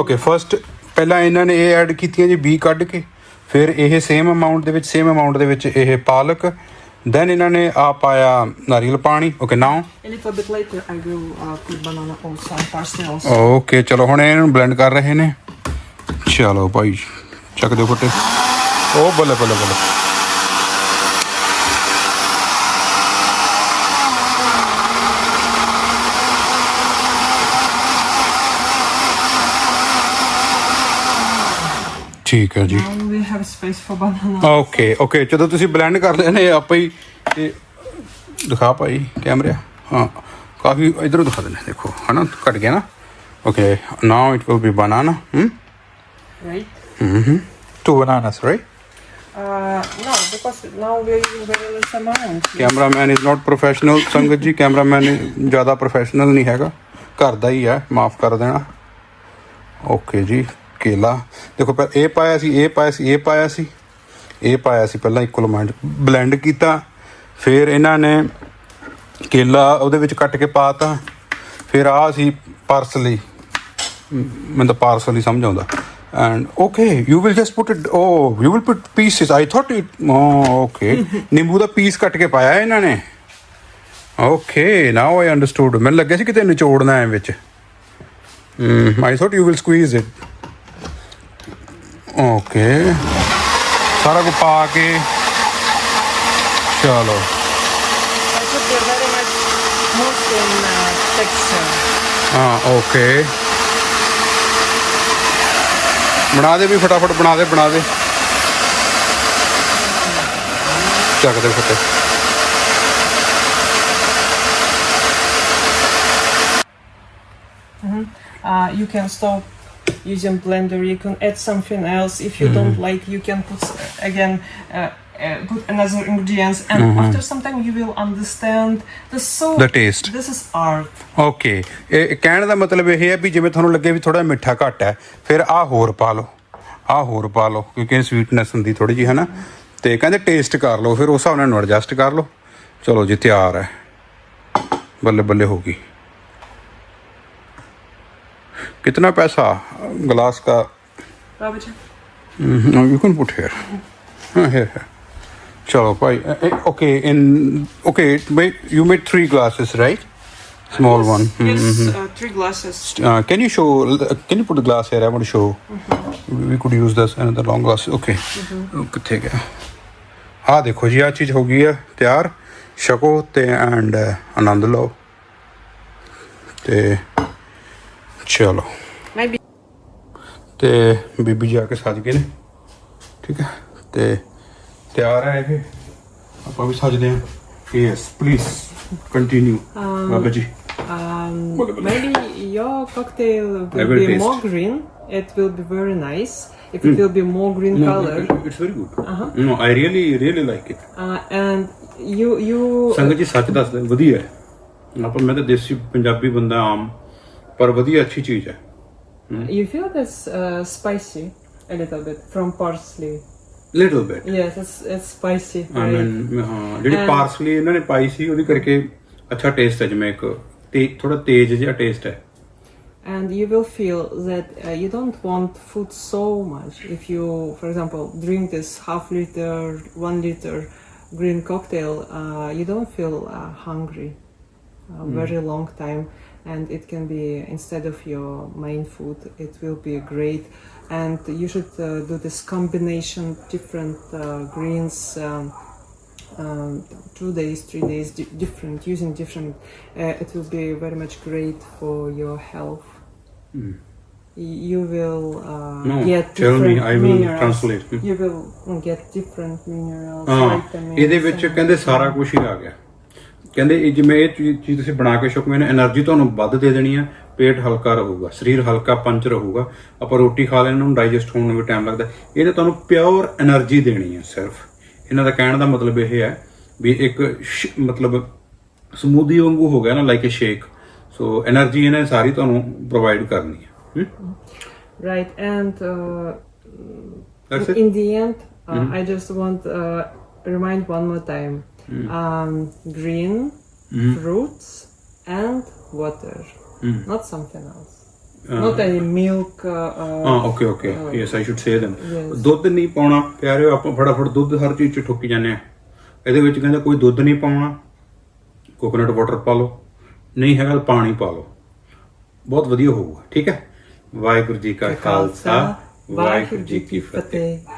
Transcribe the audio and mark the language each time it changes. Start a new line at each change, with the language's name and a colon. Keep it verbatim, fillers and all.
English: Okay, first
Punjabi: ਪਹਿਲਾਂ ਇਹਨਾਂ ਨੇ ਇਹ ਐਡ ਕੀਤੀਆਂ ਜੀ ਬੀ ਕੱਢ ਕੇ, ਫਿਰ ਇਹ ਸੇਮ ਅਮਾਉਂਟ ਦੇ ਵਿੱਚ ਸੇਮ ਅਮਾਉਂਟ ਦੇ ਵਿੱਚ ਇਹ ਪਾਲਕ, ਦੈਨ ਇਹਨਾਂ ਨੇ ਆ ਪਾਇਆ ਨਾਰੀਅਲ ਪਾਣੀ।
English: Okay now a little bit later, I will uh, put banana also and parsley also.
Punjabi: Okay ਚਲੋ ਹੁਣ ਇਹਨੂੰ ਬਲੈਂਡ ਕਰ ਰਹੇ ਨੇ, ਚਲੋ ਭਾਈ ਚੱਕ ਦਿਓ ਫੱਟੇ, ਉਹ ਬੱਲੇ ਬੱਲੇ ਬੱਲੇ ਠੀਕ ਹੈ ਜੀ
English: Now we have space for banana.
Punjabi: Okay okay ਜਦੋਂ ਤੁਸੀਂ ਬਲੈਂਡ ਕਰ ਲੈਣੇ ਆਪਾਂ ਹੀ ਤੇ ਦਿਖਾ ਭਾਈ ਕੈਮਰਾ, ਹਾਂ ਕਾਫੀ ਇਧਰੋਂ ਦਿਖਾ ਦਿੰਦੇ ਦੇਖੋ ਹਨਾ ਘਟ ਗਿਆ ਨਾ,
English: Okay now it will be banana Right. Two bananas right, Uh, no, because now we're using very less amount. Cameraman is not professional
Punjabi: ਸੰਗਤ ਜੀ, ਕੈਮਰਾਮੈਨ ਜ਼ਿਆਦਾ ਪ੍ਰੋਫੈਸ਼ਨਲ ਨਹੀਂ ਹੈਗਾ, ਘਰ ਦਾ ਹੀ ਹੈ, ਮਾਫ ਕਰ ਦੇਣਾ। ਓਕੇ ਜੀ ਕੇਲਾ ਦੇਖੋ, ਪਰ ਇਹ ਪਾਇਆ ਸੀ ਇਹ ਪਾਇਆ ਸੀ ਇਹ ਪਾਇਆ ਸੀ ਇਹ ਪਾਇਆ ਸੀ ਪਹਿਲਾਂ ਇਕੁਅਲ ਅਮਾਉਂਟ ਬਲੈਂਡ ਕੀਤਾ, ਫਿਰ ਇਹਨਾਂ ਨੇ ਕੇਲਾ ਉਹਦੇ ਵਿੱਚ ਕੱਟ ਕੇ ਪਾਤਾ, ਫਿਰ ਆਹ ਸੀ ਪਾਰਸਲੀ, ਮੈਨੂੰ ਤਾਂ ਪਾਰਸਲ ਹੀ ਸਮਝ ਆਉਂਦਾ,
English: and okay you will just put it oh you will put pieces I thought it okay
Punjabi: ਨਿੰਬੂ ਦਾ ਪੀਸ ਕੱਟ ਕੇ ਪਾਇਆ ਇਹਨਾਂ ਨੇ,
English: okay now I understood,
Punjabi: ਮੈਨੂੰ ਲੱਗਿਆ ਸੀ ਕਿਤੇ ਨਿਚੋੜਨਾ ਹੈ ਵਿੱਚ,
English: I thought you will squeeze it,
Punjabi: okay ਸਾਰਾ ਕੁਝ ਪਾ ਕੇ ਚਲੋ
English: I should be very much smooth in uh, texture. ਹਾਂ okay ਬਣਾ ਦੇ ਵੀ ਫਟਾਫਟ ਬਣਾ ਦੇ ਬਣਾ ਦੇ ਚੱਕ ਦੇ ਫਟੇ Uh, you can stop using blender. You can add something else. If you don't like, you can put s- again uh, uh, put another ingredients. And after some time, you will understand the so. The taste. This is art.
Punjabi: Okay ਇਹ ਕਹਿਣ ਦਾ ਮਤਲਬ ਇਹ ਹੈ ਵੀ ਜਿਵੇਂ ਤੁਹਾਨੂੰ ਲੱਗੇ ਵੀ ਥੋੜਾ ਮਿੱਠਾ ਘੱਟ ਹੈ, ਫਿਰ ਆਹ ਹੋਰ ਪਾ ਲਓ ਆਹ ਹੋਰ ਪਾ ਲਓ, ਕਿਉਂਕਿ ਸਵੀਟਨੈਸ ਹੁੰਦੀ ਥੋੜੀ ਜੀ ਹੈ ਨਾ, ਤੇ ਕਹਿੰਦੇ ਟੇਸਟ ਕਰ ਲਓ, ਫਿਰ ਉਸ ਹਿਸਾਬ ਨਾਲ ਨੂੰ ਐਡਜਸਟ ਕਰ ਲਓ। ਚਲੋ ਜੀ ਤਿਆਰ ਹੈ, ਬੱਲੇ ਬੱਲੇ ਹੋ ਗਈ।
Hindi: ਕਿਤਨਾ ਪੈਸਾ ਗਲਾਸ ਕਾ?
English: Robert, you can put here ਹਾਂ here ਹੈ। ਚਲੋ ਭਾਈ ਓਕੇ ਇਨ ਓਕੇ ਬਈ you made three glasses right Small one. Yes, Mhm. uh, three glasses. Uh, can you show? Can you put the glass here? I want to show. We- We could use this another long glass.
Punjabi: Okay. ਉਹ ਕਿੱਥੇ ਗਿਆ? ਆਹ ਦੇਖੋ ਜੀ, ਆਹ ਚੀਜ਼ ਹੋ ਗਈ ਹੈ ਤਿਆਰ, ਛਕੋ ਤੇ ਐਂਡ ਆਨੰਦ ਲਓ ਤੇ ਚਲੋ।
English: Maybe.
Punjabi: ਤੇ ਬੀਬੀ ਜਾ ਕੇ ਸੱਜ ਗਏ ਨੇ, ਠੀਕ ਹੈ, ਤੇ ਤਿਆਰ ਹੈ ਇਹ, ਆਪਾਂ ਵੀ ਸੱਜਦੇ ਹਾਂ।
English: Yes please continue Baba ji. Um, Whatever. maybe your cocktail I will will be taste. more green. It will be very nice. If it will be more green color, it's very good. No I really really like it. uh, and you you
Punjabi: ਸੰਗਤ ਜੀ ਸੱਚ ਦੱਸਦੇ ਹਾਂ, ਵਧੀਆ ਹੈ। ਆਪਾਂ ਮੈਂ ਤਾਂ ਦੇਸੀ ਪੰਜਾਬੀ ਬੰਦਾ ਆਮ, ਪਰ ਵਧੀਆ ਅੱਛੀ ਚੀਜ਼ ਹੈ।
English: you feel this uh, spicy a little bit from parsley. Little bit Yes, it's it's spicy. I very-
Punjabi: ਮੀਨ, ਹਾਂ ਜਿਹੜੀ
English: And-
Punjabi: ਪਾਰਸਲੀ ਇਹਨਾਂ ਨੇ ਪਾਈ ਸੀ ਉਹਦੇ ਕਰਕੇ ਅੱਛਾ ਟੇਸਟ ਹੈ, ਜਿਵੇਂ ਇੱਕ ਤੇ ਥੋੜਾ ਤੇਜ਼ ਜਿਹਾ ਟੇਸਟ ਹੈ।
English: And you will feel that uh, you don't want food so much. If you, for example, drink this half liter, one liter green cocktail, uh, you don't feel uh, hungry a very long time. And it can be, instead of your main food, it will be great. And you should uh, do this combination, different uh, greens, um, um, two days, three days, di- different, using different. Uh, it will be very much great for your health. Y- You will uh, No, get tell me, different I will minerals. translate. Hmm. You will get different minerals.
Punjabi: ਹਾਂ,
English: vitamins
Punjabi: ਇਹਦੇ ਵਿੱਚ
English: and-
Punjabi: ਕਹਿੰਦੇ ਸਾਰਾ ਕੁਝ ਹੀ ਆ ਗਿਆ। ਕਹਿੰਦੇ ਇਹ ਜਿਵੇਂ ਇਹ ਚੀਜ਼ ਚੀਜ਼ ਤੁਸੀਂ ਬਣਾ ਕੇ ਛਕੋਗੇ ਨਾ, એનર્ਜੀ ਤੁਹਾਨੂੰ ਵੱਧ ਦੇ ਦੇਣੀ ਆ, ਪੇਟ ਹਲਕਾ ਰਹੂਗਾ, ਸਰੀਰ ਹਲਕਾ ਪੰਚ ਰਹੂਗਾ। ਆਪਾਂ ਰੋਟੀ ਖਾ ਲੈਣ ਨੂੰ ਡਾਈਜੈਸਟ ਹੋਣ ਨੂੰ ਵੀ ਟਾਈਮ ਲੱਗਦਾ, ਇਹਨੇ ਤੁਹਾਨੂੰ ਪਿਓਰ એનર્ਜੀ ਦੇਣੀ ਹੈ ਸਿਰਫ। ਇਹਨਾਂ ਦਾ ਕਹਿਣ ਦਾ ਮਤਲਬ ਇਹ ਹੈ ਵੀ ਇੱਕ ਸ਼- ਮਤਲਬ ਸਮੂਦੀ ਵਾਂਗੂ ਹੋ ਗਿਆ ਨਾ,
English: Like a shake.
Punjabi: So energy ਇਹਨੇ ਸਾਰੀ ਤੁਹਾਨੂੰ ਪ੍ਰੋਵਾਈਡ ਕਰਨੀ ਹੈ। ਹਮ?
English: Right, and uh, That's in it. in the end, uh, I just want uh, remind one more time: um, green fruits and water, not something else, not any milk. Uh, uh, ਹਾਂ okay okay yes I should say them Yes.
Punjabi: ਦੁੱਧ ਨਹੀਂ ਪਾਉਣਾ ਪਿਆਰਿਓ, ਆਪਾਂ ਫਟਾਫਟ ਦੁੱਧ ਹਰ ਚੀਜ਼ 'ਚ ਠੋਕੀ ਜਾਂਦੇ ਆ। ਇਹਦੇ ਵਿੱਚ ਕਹਿੰਦਾ ਕੋਈ ਦੁੱਧ ਨਹੀਂ ਪਾਉਣਾ, ਕੋਕੋਨਟ ਵਾਟਰ ਪਾ ਲਓ, ਨਹੀਂ ਹੈਗਾ ਤਾਂ ਪਾਣੀ ਪਾ ਲਓ, ਬਹੁਤ ਵਧੀਆ ਹੋਊਗਾ। ਠੀਕ ਹੈ, ਵਾਹਿਗੁਰੂ ਜੀ ਕਾ ਖਾਲਸਾ ਵਾਹਿਗੁਰੂ ਜੀ ਕੀ ਫਤਿਹ।